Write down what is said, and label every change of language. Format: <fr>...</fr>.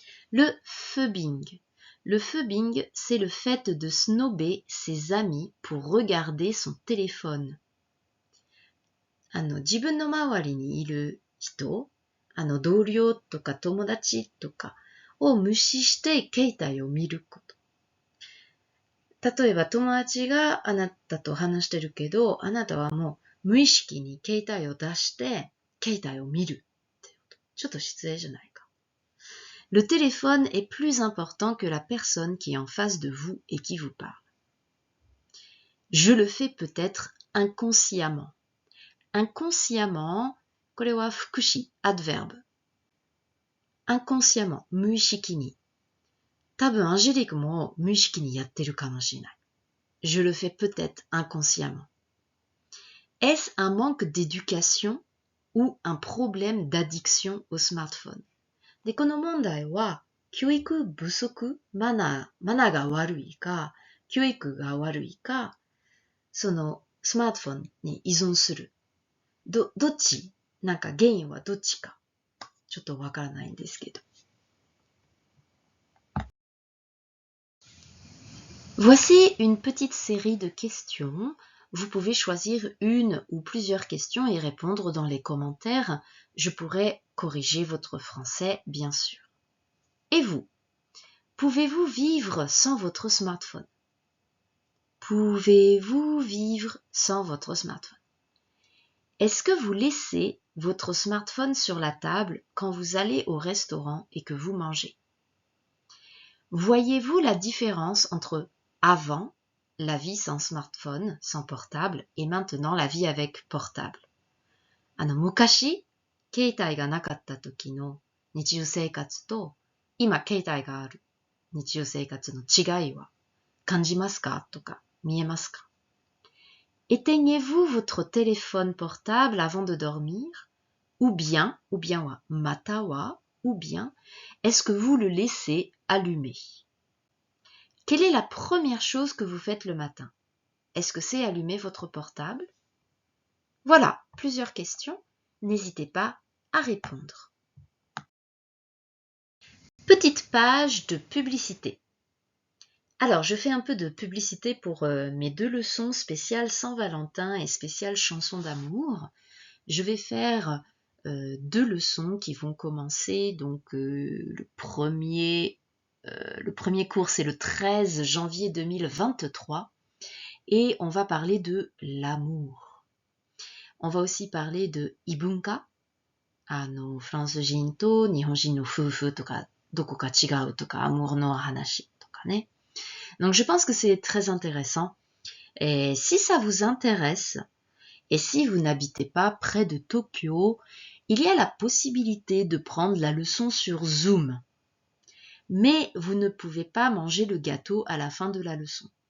<fr>Le phubbing. Le phubbing, c'est le fait de snober ses amis pour regarder son téléphone.</fr> <ja>自分の周りにいる人、同僚とか友達とかを無視して携帯を見ること。例えば友達があなたと話してるけど、あなたはもう無意識に携帯を出して携帯を見るってこと。ちょっと失礼じゃないか。</ja> <fr>Le téléphone est plus important que la personne qui est en face de vous et qui vous parle. Je le fais peut-être inconsciemment.</fr> <ja>Inconsciemment, これは副詞、adverbe. Inconsciemment, 無意識に。多分、アンジェリックも無意識にやってるかもしれない。</ja> <fr>Je le fais peut-être inconsciemment. Est-ce un manque d'éducation ou un problème d'addiction au smartphone?</fr> <ja>で、この問題は、教育不足、マナーが悪いか、教育が悪いか、そのスマートフォンに依存する。どっち？なんか原因はどっちか。ちょっとわからないんですけど。</ja> <fr>Voici une petite série de questions. Vous pouvez choisir une ou plusieurs questions et répondre dans les commentaires. Je pourrai corriger votre français, bien sûr. Et vous? Pouvez-vous vivre sans votre smartphone? Pouvez-vous vivre sans votre smartphone? Est-ce que vous laissez votre smartphone sur la table quand vous allez au restaurant et que vous mangez? Voyez-vous la différence entre avant, la vie sans smartphone, sans portable, et maintenant la vie avec portable?</fr> <ja>昔、携帯がなかった時の日常生活と、今携帯がある日常生活の違いは感じますかとか見えますか?</ja> <fr>Éteignez-vous votre téléphone portable avant de dormir? Ou bien</fr> <ja>wa mata wa,</ja> <fr>ou bien est-ce que vous le laissez allumé? Quelle est la première chose que vous faites le matin? Est-ce que c'est allumer votre portable? Voilà, plusieurs questions. N'hésitez pas à répondre. Petite page de publicité. Alors, je fais un peu de publicité pour mes deux leçons spéciales Saint-Valentin et spéciales chansons d'amour. Je vais faire deux leçons qui vont commencer. Donc, le premier cours, c'est le 13 janvier 2023. Et on va parler de l'amour. On va aussi parler de ibunka.</fr> <ja>フランス人と日本人の夫婦とか、どこか違うとか、amourの話とかね。</ja> <fr>Donc je pense que c'est très intéressant. Et si ça vous intéresse, et si vous n'habitez pas près de Tokyo, il y a la possibilité de prendre la leçon sur Zoom. Mais vous ne pouvez pas manger le gâteau à la fin de la leçon.</fr>